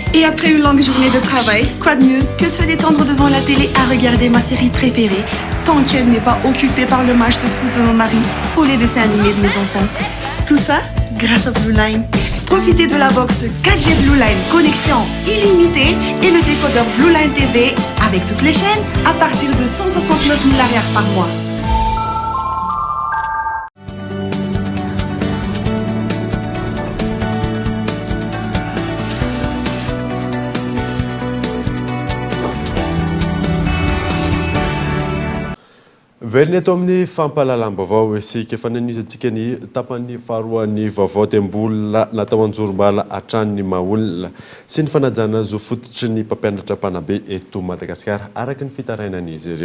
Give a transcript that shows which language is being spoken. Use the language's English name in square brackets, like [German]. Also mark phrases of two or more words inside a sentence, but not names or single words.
[French] Et après une longue journée de travail, quoi de mieux que de se détendre devant la télé à regarder ma série préférée, tant qu'elle n'est pas occupée par le match de foot de mon mari ou les dessins animés de mes enfants. Tout ça grâce à Blue Line. Profitez de la box 4G Blue Line, connexion illimitée et le décodeur Blue Line TV avec toutes les chaînes à partir de 169 000 arrières par mois. [Malagasy] Velona eto amin'ny fampahalalam-baovao isika efa nanisy ny tapan'ny faharoan'ny vaovao tem-bola natao anjorom-bala hatrany maolona sy ny fanajana zo fototry ny mpampianatra Ampanabe eto Madagasikara araka ny fitarainan'izy ireo.